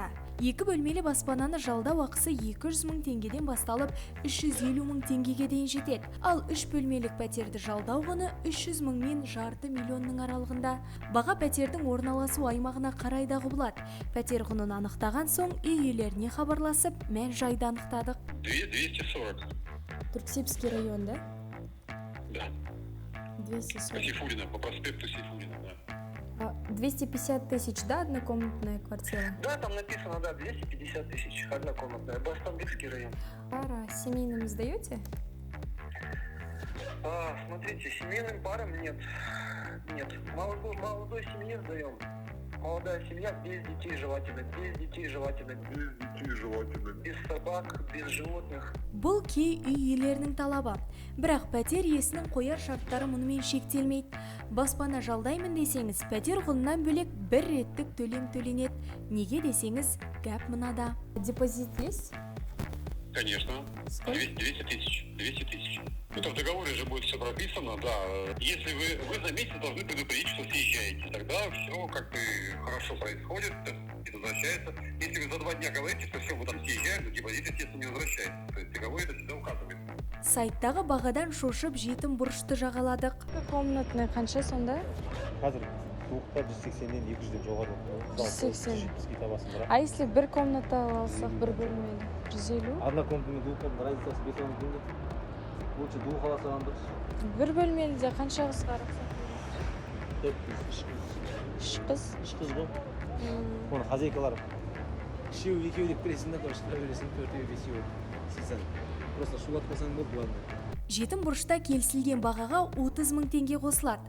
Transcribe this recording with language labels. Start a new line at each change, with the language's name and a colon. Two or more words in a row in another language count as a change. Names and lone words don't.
Kazakh: Екі бөлмелі баспананы жалдау ақысы 200 мың теңгеден басталып 350 мың теңгеге дейін жетеді. Ал 3 бөлмелік пәтерді жалдау құны 300 мың мен жарты миллионның аралығында. Баға пәтердің орналасу аймағына қарай да құбылады. Пәтер құнын анықтаған соң үй иелеріне хабарласып, мән жайды анықтадық.
Russian: 240. Турксибский район, да? Да. 240. По Сейфуллина, по проспекту Сейфуллина, да. 250 тысяч, да, однокомнатная квартира? Да, там написано, да, 250 тысяч, однокомнатная, Бастамбекский район. Пара семейным сдаете? Смотрите, семейным парам нет. Нет, молодой семье сдаем. Молодая семья без детей желательно, без собак, без животных.
Kazakh: Бұл кей үй иелерінің талабы. Бірақ пәтер иесінің қояр шарттары мұнымен шектелмейді. Баспана жалдаймын десеңіз, пәтер құнынан бөлек бір реттік төлем төленеді. Неге десеңіз, гәп мынада.
Russian: Депозит есть? Конечно. 200 тысяч. Это в договоре же будет все прописано, да. Если вы за месяц должны предупредить, что съезжаете, тогда все как бы хорошо происходит и возвращается. Если вы за 2 дня говорите, что все, мы там съезжаем, то депозит, естественно, не возвращается. То есть в договоре это всегда указывается.
Kazakh: Сайттағы бағадан шошып жетім бұрышты жағаладық. Комнатный қанша сонда? Қазір туықта 180-ден 200-ден жоғары. 180. Табасын бірақ.
Russian: А если
Kazakh: бір комната алсақ, бір бөлмелі? 150?
Russian: Однокомнатный двухкомнатный
Kazakh: разницасы 5 мың теңге.
Russian: Лучше двух
Kazakh: алсаң дұрыс. Бір бөлмеліде қанша қыз бар? 3 қыз? ғой. Оны хозяйкалар үшеу екеу деп бересің де, үштіре бересің, төртеу бесеу. Сен просто шулап қойсаң болды бұларды. Жетім бұрышта келісілген бағаға 30 мың теңге қосылады.